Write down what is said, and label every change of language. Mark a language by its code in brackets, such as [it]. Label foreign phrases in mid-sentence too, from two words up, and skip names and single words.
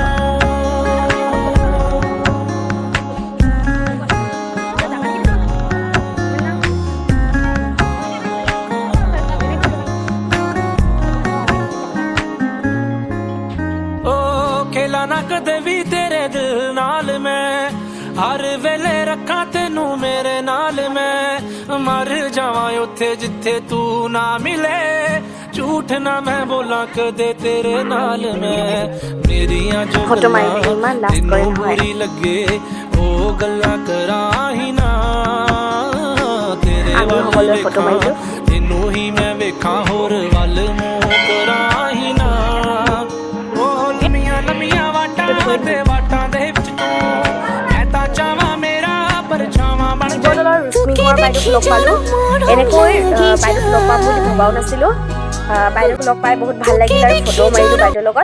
[pa] ਨਾ ਕਦੇ ਭੀ ਤੇਰੇ ਦਿਲ ਨਾਲ ਮੈਂ, ਹਰ ਵੇਲੇ ਰੱਖਾ ਤੈਨੂੰ ਮੇਰੇ ਨਾਲ ਮੈਂ, ਮਰ ਜਾਵਾਂ ਉੱਥੇ ਜਿੱਥੇ ਤੂੰ ਨਾ ਮਿਲੇ, ਝੂਠ ਨਾ ਮੈਂ ਬੋਲਾ ਕਦੇ ਤੇਰੇ ਨਾਲ ਮੈਂ। ਮੇਰੀਆਂ ਜੋ ਗੱਲਾਂ ਤੈਨੂੰ ਬੁਰੀ ਲੱਗੇ ਓ ਗੱਲਾਂ ਕਰਾਂ ਹੀ ਨਾ, ਤੇਰੇ ਵੱਲ ਵੇਖਾਂ ਤੈਨੂੰ ਹੀ ਮੈਂ ਵੇਖਾਂ ਹੋਰ ਵੱਲ ਮੂੰਹ ਕਰਾਂ ਹੀ ਨਾ। [as] বাইদেউক লগ পালোঁ। এনেকৈ বাইদেউক লগ পাম বুলি ভবাও নাছিলোঁ। বাইদেউক লগ পাই বহুত ভাল লাগিল আৰু ফটো মাৰিলোঁ বাইদেউৰ লগত।